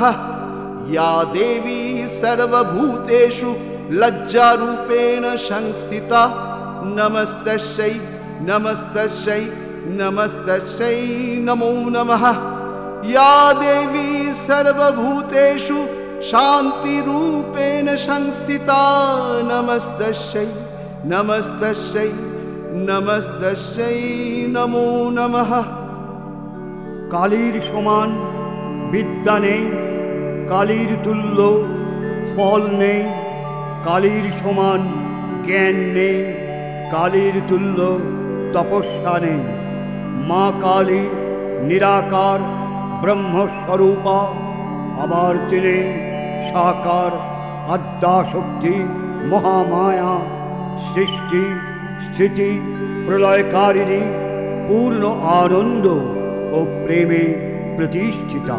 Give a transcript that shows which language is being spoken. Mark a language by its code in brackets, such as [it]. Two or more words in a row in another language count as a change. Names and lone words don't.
[sa] या देवी सर्वभूतेषु लज्जारूपेण संस्थिता नमस्तस्यै नमस्तस्यै नमस्तस्यै नमो नमः। या देवी सर्वभूतेषु शान्तिरूपेण संस्थिता नमस्तस्यै नमस्तस्यै नमस्तस्यै नमो नमः। [bn] কালীর সমান বিদ্যা নেই, কালীর তুল্য ফল নেই, কালীর সমান জ্ঞান নেই, কালীর তুল্য তপস্যা নেই। মা কালী নিরাকার ব্রহ্মস্বরূপা, আবার তিনি সাকার আদ্যাশক্তি মহামায়া, সৃষ্টি স্থিতি প্রলয়কারিণী, পূর্ণ আনন্দ ও প্রেমে প্রতিষ্ঠিতা।